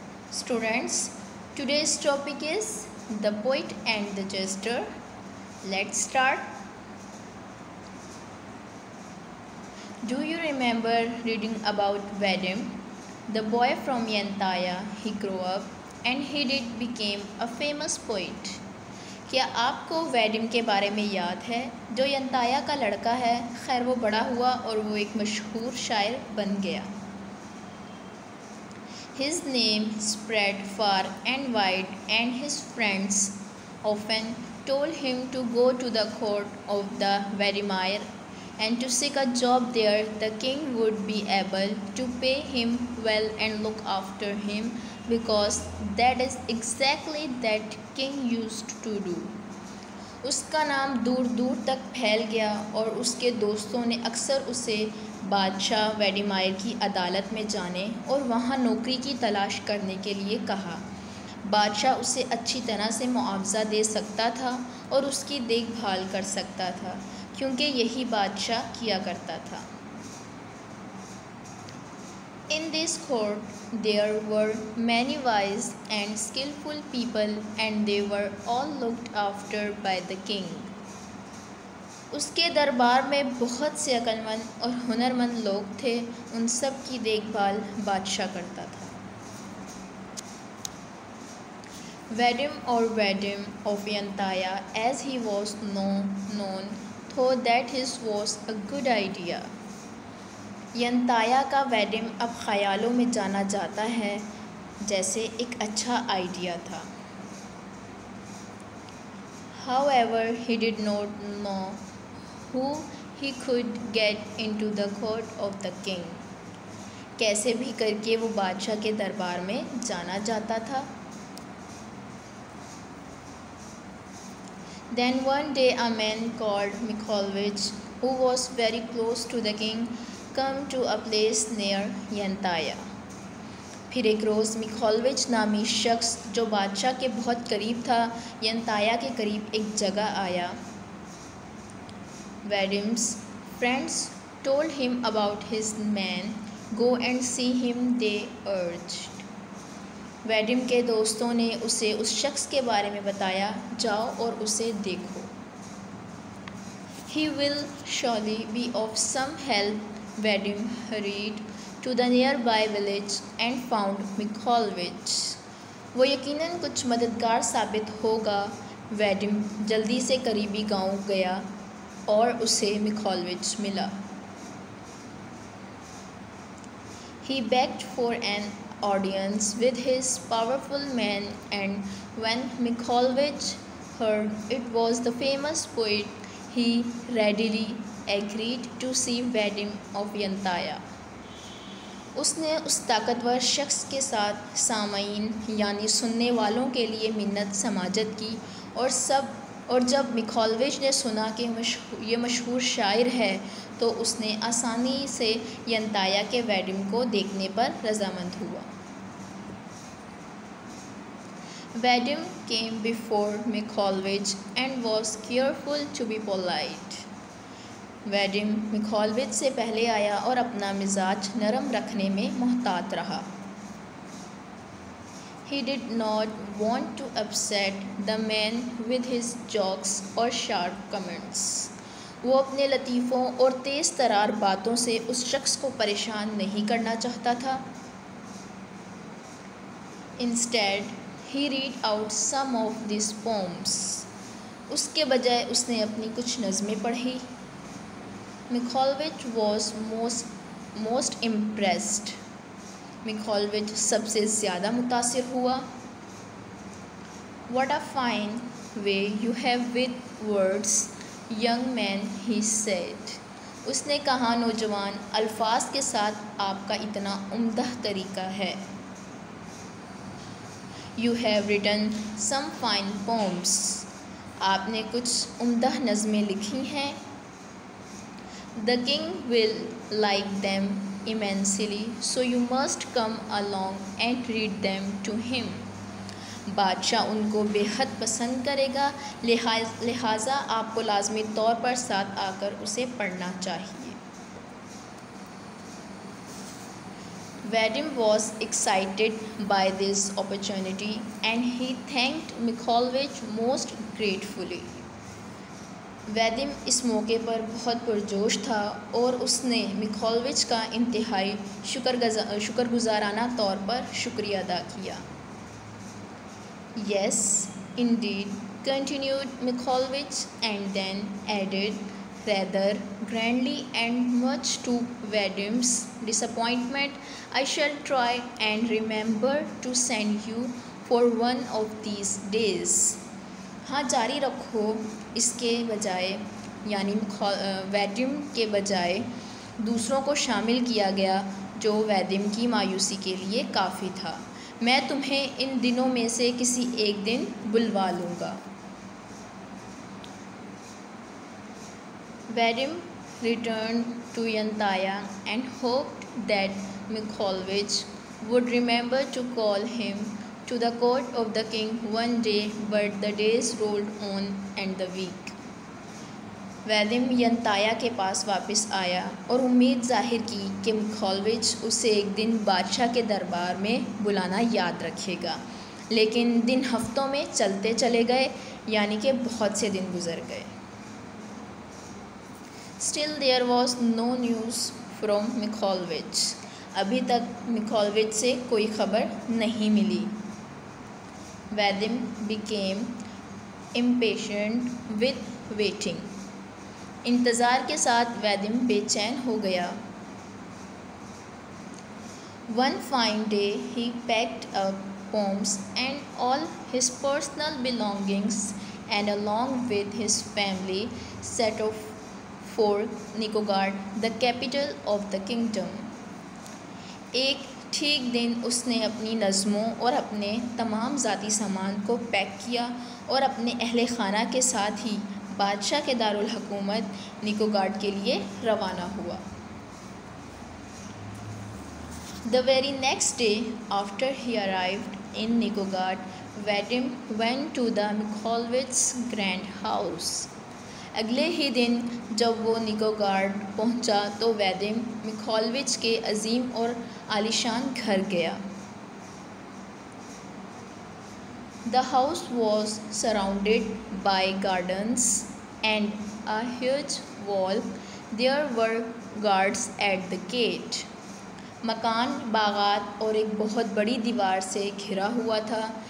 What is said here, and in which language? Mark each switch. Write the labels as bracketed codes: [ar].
[en] Students, today's topic is the poet and the jester. Let's start. Do you remember reading about Vadim, the boy from Yantaya? He grew up and he did became a famous poet. [hi] क्या आपको वैडिम के बारे में याद है, जो यंताया का लड़का है? खैर वो बड़ा हुआ और वो एक मशहूर शायर बन गया. [en] His name spread far and wide and his friends often told him to go to the court of the Vladimir and to seek a job there. The king would be able to pay him well and look after him because that is exactly that king used to do. [hi] उसका नाम दूर दूर तक फैल गया और उसके दोस्तों ने अक्सर उसे बादशाह व्लादिमीर की अदालत में जाने और वहाँ नौकरी की तलाश करने के लिए कहा. बादशाह उसे अच्छी तरह से मुआवजा दे सकता था और उसकी देखभाल कर सकता था, क्योंकि यही बादशाह किया करता था. [en] In this court there were many wise and skillful people and they were all looked after by the king. [hi] उसके दरबार में बहुत से अक्लमंद और हुनरमंद लोग थे, उन सब की देखभाल बादशाह करता था. [en] Vadim or Vadim of Yantaya, as he was known, thought that his was a good idea. [hi] यंताया का वैडिम अब ख़यालों में जाना जाता है जैसे एक अच्छा आइडिया था. [en] However, he did not know who he could get into the court of the king. [hi] कैसे भी करके वो बादशाह के दरबार में जाना जाता था. [en] Then one day a man called Mikhailovich, who was very close to the king, come to a place near यंताया. [hi] फिर एक रोज़ मिखाइलोविच नामी शख्स जो बादशाह के बहुत करीब था, यंताया के करीब एक जगह आया. [en] Vadim's friends told him about his man. Go and see him, they urged. [hi] वैडिम के दोस्तों ने उसे उस शख्स के बारे में बताया, जाओ और उसे देखो. [en] He will surely be of some help. Vadim hurried to the nearby village and found Mikhailovich. [hi] वो यकीनन कुछ मददगार साबित होगा. वैडिम जल्दी से करीबी गांव गया और उसे मिखाइलोविच मिला. [en] He begged for an audience with his powerful men, and when Mikhailovich heard it was the famous poet, he readily agreed to see Vadim of Yantaya. [hi] उसने उस ताकतवर शख्स के साथ सामाईन यानी सुनने वालों के लिए मिन्नत समाजत की और जब मिखाइलोविच ने सुना कि ये मशहूर शायर है, तो उसने आसानी से यंताया के वैडिम को देखने पर रजामंद हुआ. [en] Vadim came before Mikhailovich and was careful to be polite. [hi] वैडिम Mikhailovich से पहले आया और अपना मिजाज नरम रखने में मोहतात रहा. [en] He did not want to upset the man with his jokes or sharp comments. [hi] वो अपने लतीफ़ों और तेज़ तरार बातों से उस शख्स को परेशान नहीं करना चाहता था. [en] Instead, he read out some of these poems. [hi] उसके बजाय उसने अपनी कुछ नज़में पढ़ी. [en] Mikhailovich was most impressed. [hi] Mikhailovich सबसे ज़्यादा मुतासिर हुआ. [en] What a fine way you have with words, young man, he said. [hi] उसने कहा, नौजवान, अल्फाज के साथ आपका इतना उम्दा तरीका है. [en] You have written some fine poems. [hi] आपने कुछ उम्दा नज़में लिखी हैं. [en] The king will like them immensely, so you must come along and read them to him. [hi] बादशाह उनको बेहद पसंद करेगा, लिहाजा आपको लाजमी तौर पर साथ आकर उसे पढ़ना चाहिए। [en] Vadim was excited by this opportunity and he thanked Mikhalovich most gratefully. [hi] वैदिम इस मौके पर बहुत पुरजोश था और उसने मिखालोविच का इंतहाई शुक्रगुजाराना तौर पर शुक्रिया अदा किया। [en] Yes, indeed, continued Mikhalovich and then added rather grandly and much to Vadim's disappointment, I shall try and remember to send you for one of these days. [hi] हाँ, जारी रखो। इसके बजाय यानी वैदिम के बजाय दूसरों को शामिल किया गया जो वैदिम की मायूसी के लिए काफ़ी था। मैं तुम्हें इन दिनों में से किसी एक दिन बुलवा लूँगा। [en] Vadim returned to Yantaya and hoped that Mikhalovich would remember to call him to the court of the king one day, but the days rolled on and the week. [hi] वैदिम यंताया के पास वापस आया और उम्मीद जाहिर की कि मिखालोविच उसे एक दिन बादशाह के दरबार में बुलाना याद रखेगा, लेकिन दिन हफ्तों में चलते चले गए, यानी कि बहुत से दिन गुजर गए। [en] Still there was no news from Mikhalovich. [hi] अभी तक मिखालोविच से कोई खबर नहीं मिली। [en] Vadim became impatient with waiting. [hi] इंतज़ार के साथ वैदिम बेचैन हो गया। [en] One fine day he packed up poems and all his personal belongings and along with his family set off for Nikogad, the capital of the kingdom. [hi] एक ठीक दिन उसने अपनी नज़मों और अपने तमाम ज़ाती सामान को पैक किया और अपने अहले खाना के साथ ही बादशाह के दारुल हुकूमत निकोगाड के लिए रवाना हुआ। [en] The very next day after he arrived in Nikogad, Vadim went to the Mikhalovich's grand house. [hi] अगले ही दिन जब वो निकोगाड पहुंचा तो वैदिम मिखालोविच के अजीम और आलीशान घर गया। [en] The house was surrounded by gardens and a huge wall. There were guards at the gate. [hi] मकान बागात और एक बहुत बड़ी दीवार से घिरा हुआ था।